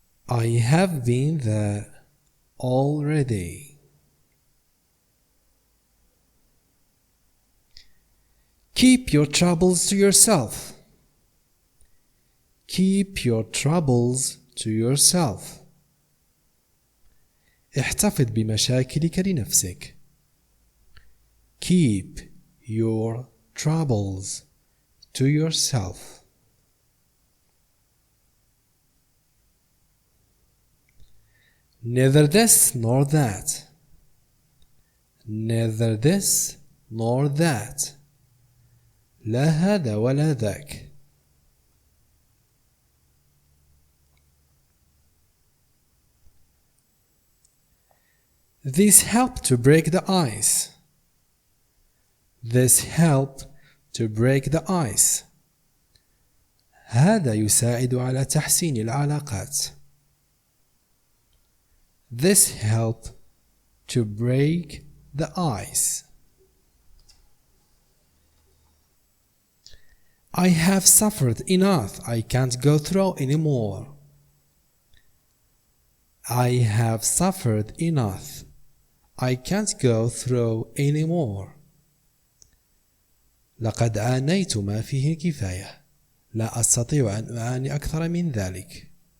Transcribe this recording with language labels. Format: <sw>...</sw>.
<en>I have been there already. Keep your troubles to yourself. Keep your troubles to yourself.</en> <ar>احتفظ بمشاكلك لنفسك.</ar> <en>Keep your troubles to yourself. Neither this nor that. Neither this nor that.</en> <ar>لا هذا ولا ذاك.</ar> <en>This helped to break the ice. This helped to break the ice.</en> <ar>هذا يساعد على تحسين العلاقات.</ar> <en>This helped to break the ice. I have suffered enough. I can't go through anymore. I have suffered enough. I can't go through anymore.</en> <ar>لقد عانيت ما فيه الكفاية. لا أستطيع أن أعاني أكثر من ذلك.</ar>